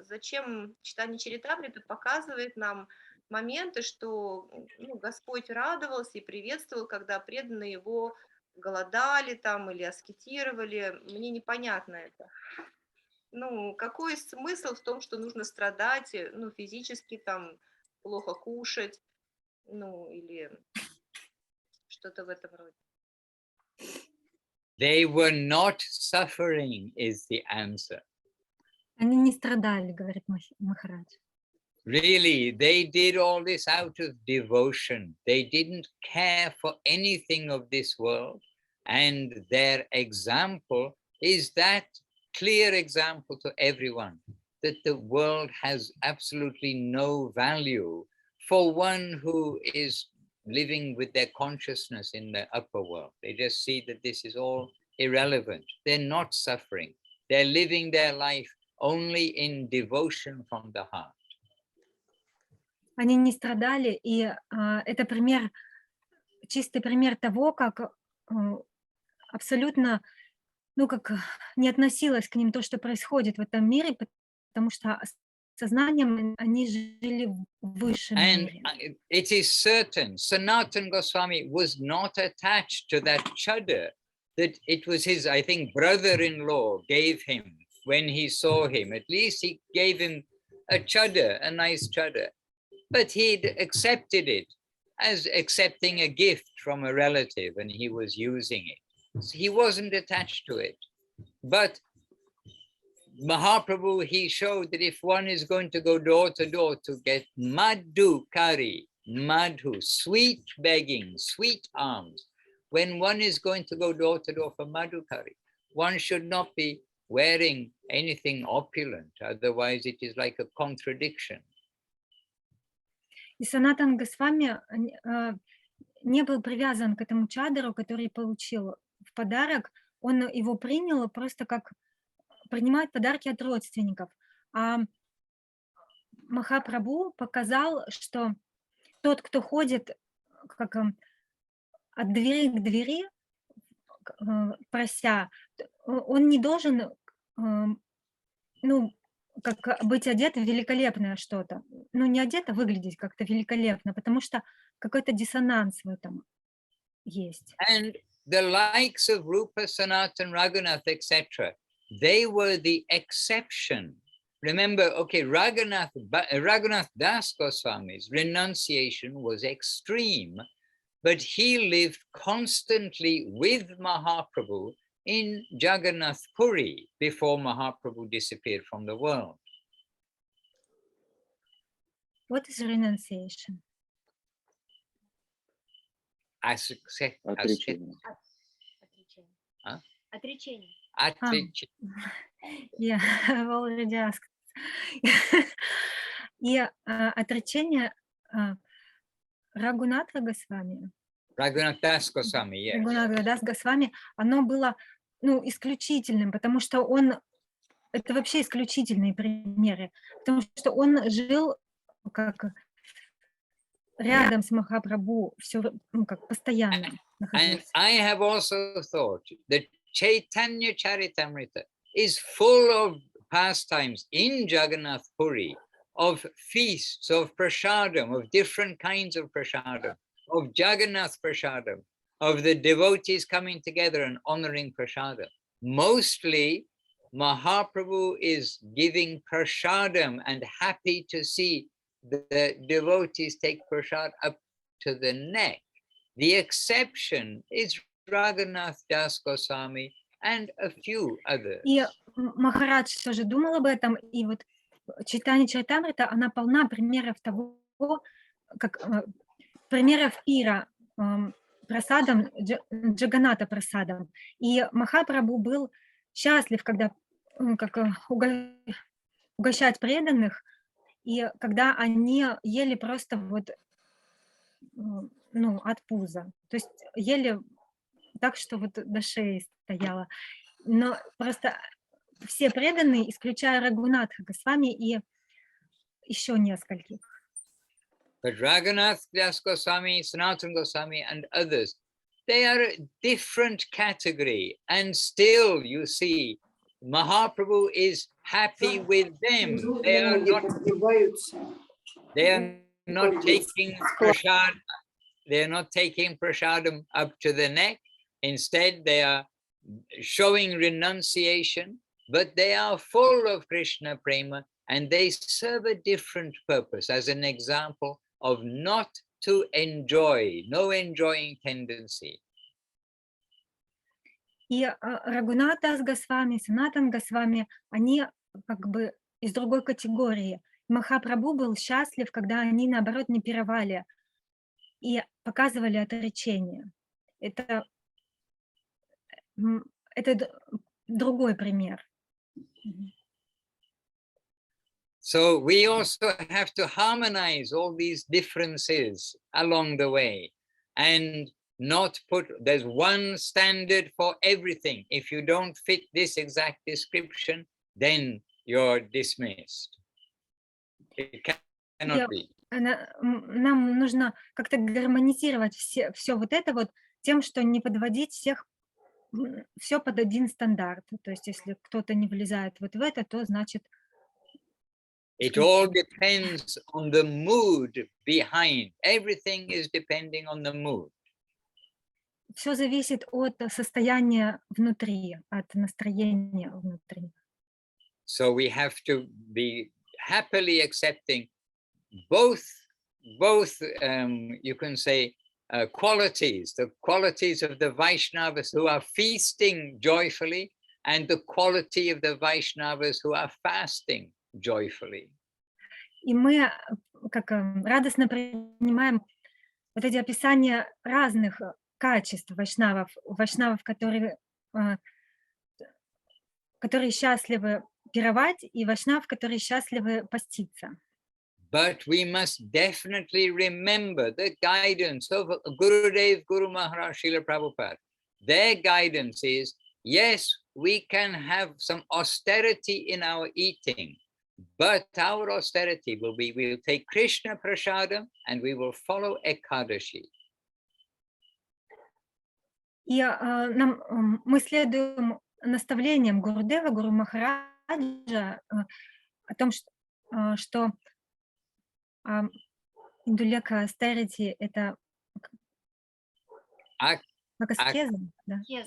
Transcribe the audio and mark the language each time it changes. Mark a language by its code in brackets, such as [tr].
[ru] Зачем читание Чаритамриты показывает нам моменты, что Господь радовался и приветствовал, когда преданные его голодали там или аскетировали? Мне непонятно это. Какой смысл в том, что нужно страдать, физически там плохо кушать, или что-то в этом роде? [en] They were not suffering is the answer. [ru] Они не страдали, говорит Махарадж. [en] Really, they did all this out of devotion. They didn't care for anything of this world. And their example is that clear example to everyone, that the world has absolutely no value for one who is living with their consciousness in the upper world. They just see that this is all irrelevant. They're not suffering. They're living their life only in devotion from the heart. [ru] Они не страдали, и это пример, чистый пример того, как абсолютно, как не относилось к ним то, что происходит в этом мире, потому что сознанием они жили в высшем мире. [en] And it is certain, Sanatana Goswami was not attached to that chadar, that it was his, I think, brother-in-law gave him when he saw him. At least he gave him a chadar, a nice chadar. But he'd accepted it as accepting a gift from a relative, and he was using it. So he wasn't attached to it. But Mahaprabhu, he showed that if one is going to go door to door to get madhu kari, madhu, sweet begging, sweet alms, when one is going to go door to door for madhu kari, one should not be wearing anything opulent, otherwise it is like a contradiction. [ru] И Санатан Госвами не был привязан к этому чадру, который получил в подарок. Он его принял просто как принимают подарки от родственников. А Махапрабху показал, что тот, кто ходит как от двери к двери, прося, он не должен как быть одет в великолепное что-то. Не одет, а выглядеть как-то великолепно, потому что какой-то диссонанс в этом есть. [en] And the likes of Rupa, Sanatan, Raghunath, etc., they were the exception. Remember, okay, Raghunath Das Goswami's renunciation was extreme, but he lived constantly with Mahaprabhu in Jagannath Puri before Mahaprabhu disappeared from the world. What is renunciation? [ru] Отречение. Отречение. А? Отречение. [en] Yeah, I've already asked. [ru] И отречение Рагунатха Госвами, [en] Raghunath Das Goswami, yes. [ru] Рагунатха Дас Госвами, оно было, ну, исключительным, потому что это вообще исключительные примеры, потому что он жил как рядом с Махапрабху, все, ну, как постоянно [en] And [ru] находился. [en] I have also thought that Chaitanya Charitamrita is full of pastimes in Jagannath Puri, of feasts, of prasadam, of different kinds of prasadam, of Jagannath prasadam, of the devotees coming together and honoring prasadam. Mostly, Mahaprabhu is giving prasadam and happy to see the devotees take prasad up to the neck. The exception is Raghunath Das Goswami and a few others. [ru] И Махарадж тоже думал об этом, и вот Чайтанья Чаритамрита, она полна примеров того, как примеров пира прасадом, Джаганата прасадом. И Махапрабху был счастлив, когда как угощать преданных, и когда они ели просто вот, ну, от пуза, то есть ели так, что вот до шеи стояло. Но просто все преданные, исключая Рагунатха Госвами и еще нескольких. [en] But Raghunath Das Goswami, Sanatana Goswami and others, they are a different category, and still you see Mahaprabhu is happy with them. They are not taking prasad, they are not taking prasadam up to the neck. Instead, they are showing renunciation, but they are full of Krishna prema, and they serve a different purpose. As an example of not to enjoy, no enjoying tendency. [ru] И Рагунат Дас Госвами, Санатан Госвами, они как бы из другой категории. Махапрабху был счастлив, когда они, наоборот, не пировали и показывали отречение. Это другой пример. [en] So we also have to harmonize all these differences along the way and not put, there's one standard for everything. If you don't fit this exact description, then you're dismissed. It cannot be. [ru] Нам нужно как-то гармонизировать все вот это вот тем, что не подводить всех, все под один стандарт. То есть если кто-то не влезает вот в это, то значит... [en] It all depends on the mood behind. Everything is depending on the mood. [ru] Все зависит от состояния внутри, от настроения внутри. [en] So we have to be happily accepting both you can say qualities, the qualities of the Vaishnavas who are feasting joyfully and the quality of the Vaishnavas who are fasting joyfully. [ru] И мы как радостно принимаем вот эти описания разных качеств вайшнавов, которые счастливы пировать, и вайшнав, которые счастливы поститься. [en] But we must definitely remember the guidance of Gurudev, Guru Maharaj, Srila Prabhupada. Their guidance is, yes, we can have some austerity in our eating, but our austerity will be, we will take Krishna Prasadam and we will follow Ekadashi. [ru] И мы следуем наставлениям Гурудева, Гуру Махараджа о том, что индулека austerity — это как аскеза, да?